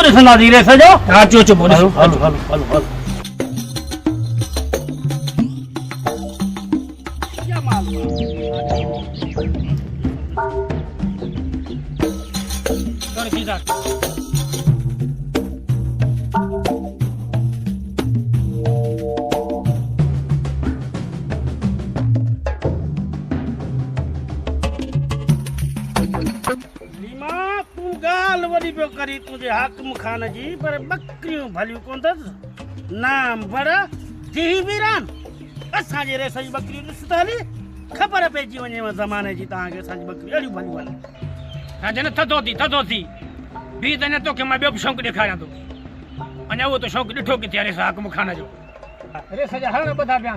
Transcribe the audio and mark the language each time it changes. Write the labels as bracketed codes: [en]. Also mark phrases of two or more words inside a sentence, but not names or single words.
[sd] ॾिसंदा थी रेस जो हा चो चो बोल हलो हलो हलो हलो हलो क्या माल कौन की जा करी तुझे हाकिम खान जी पर बकरियों भलियूं कोन अथसि नाम बड़ा जी वीरान असांजे रेस जी बकरियूं ॾिस त हली ख़बर पइजी वञे ज़माने जी तव्हांखे असांजी बकरियूं अहिड़ियूं भलियूं आहिनि राजन थधो थी बि त न तोखे मां ॿियो बि शौक़ु ॾेखारियां थो अञा उहो त शौक़ु ॾिठो किथे आहे रेस हाकिम खान जो रेस जा हर ॿधा पिया